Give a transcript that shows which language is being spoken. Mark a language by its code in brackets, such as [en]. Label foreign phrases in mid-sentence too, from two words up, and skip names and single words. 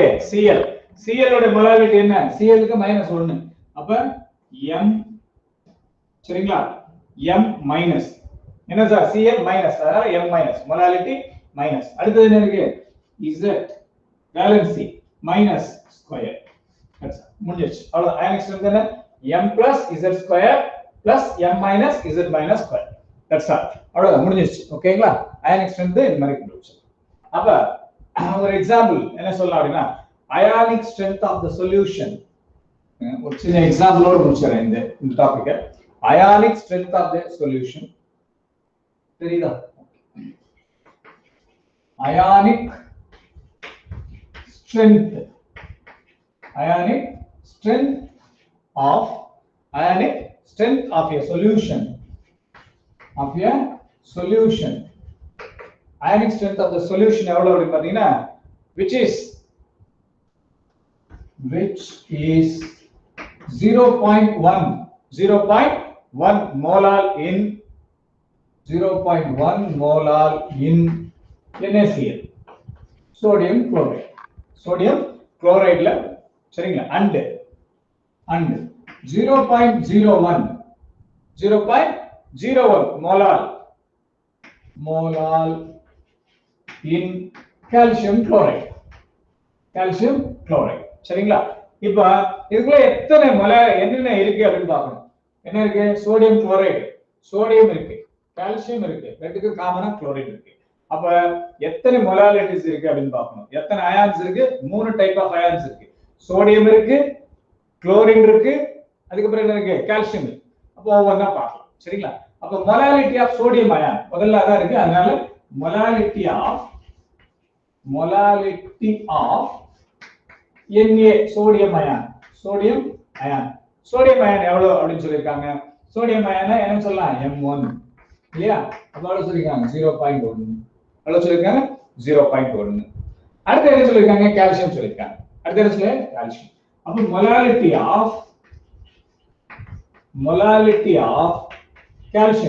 [ta] Cl ஓட molarity என்ன Cl க்கு -1 அப்ப m சரிங்களா [en] m minus [ta] என்ன சார் [en] Cl minus [ta] அதனால [en] m minus molarity minus [ta] அடுத்து என்ன இருக்கு [en] Z valency minus square that's [ta] முடிஞ்சிருச்சு அவ்வளவு [en] ionic strength [ta] என்ன [en] m plus Z square plus m minus Z minus square that's all [ta] அவ்வளவு முடிஞ்சிருச்சு ஓகேங்களா [en] ionic strength [ta] இந்த மாதிரி கண்டுபிடிச்சு அப்ப ஒரு எக்ஸாம்பிள் என்ன சொல்லலாம் அப்படினா [en] ionic strength of the solution [ta] ஒரு சின்ன எக்ஸாம்பிளோட முடிச்சறேன் இந்த டாபிக்க [en] ionic strength of the solution [ta] தெரியுதா [en] ionic strength of a solution ionic strength of the solution [ta] எவ்வளவு அப்படி பாத்தீங்கன்னா [en] which is 0.1 molar in NaCl sodium chloride [ta] ல சரிங்களா [en] and [ta] 0.01 [en] molar in calcium chloride [ta] சரிங்களா இப்போ இதுக்குள்ள எத்தனை மோலார் என்னென்ன இருக்கு அப்படினு பார்க்கணும் என்ன இருக்கு சோடியம் குளோரைடு சோடியம் இருக்கு கால்சியம் இருக்கு ரெண்டுக்கு காமனா குளோரைடு இருக்கு அப்ப எத்தனை மோலாரிட்டிஸ் இருக்கு அப்படினு பார்க்கணும் எத்தனை அயான்ஸ் இருக்கு மூணு [en] type of ions [ta] இருக்கு சோடியம் இருக்கு குளோரின் இருக்கு அதுக்கு அப்புறம் என்ன இருக்கு கால்சியம் இருக்கு அப்போ ஒவ்வொண்ணா பார்க்கலாம் சரிங்களா அப்ப [en] molarity of sodium ion [ta] முதல்ல அதான் இருக்கு அதனால மோலாரிட்டி [en] molality of Na sodium ion. Sodium ion. Sodium ion [ta] எவ்வளவு அப்படினு சொல்லிருக்காங்க. [en] Sodium ion [ta] என்ன சொல்லலாம் M1 இல்லையா? அப்ப எவ்வளவு சொல்லிருக்காங்க 0.1. எவ்வளவு சொல்லிருக்காங்க 0.1. அடுத்து என்ன சொல்லிருக்காங்க கால்சியம் சொல்லிருக்காங்க. அடுத்து என்ன சொல்ல கால்சியம். அப்ப [en] molality of calcium.